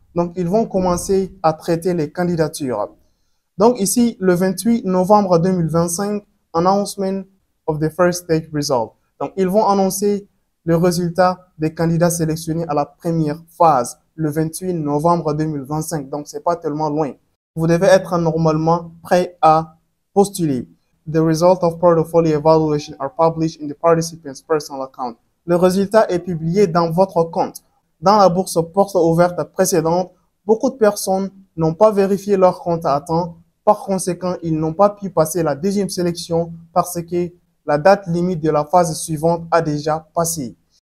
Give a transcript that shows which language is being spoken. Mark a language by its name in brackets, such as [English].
[French] Donc, ils vont commencer à traiter les candidatures. Donc, ici, le 28 novembre 2025, [English] announcement of the first stage result. [French] Donc, ils vont annoncer le résultat des candidats sélectionnés à la première phase, le 28 novembre 2025. Donc, c'est pas tellement loin. Vous devez être normalement prêt à postuler. [English] The result of portfolio evaluation are published in the participant's personal account. [French] Le résultat est publié dans votre compte. Dans la bourse porte ouverte précédente, beaucoup de personnes n'ont pas vérifié leur compte à temps. Par conséquent, ils n'ont pas pu passer la deuxième sélection parce que la date limite de la phase suivante a déjà passé.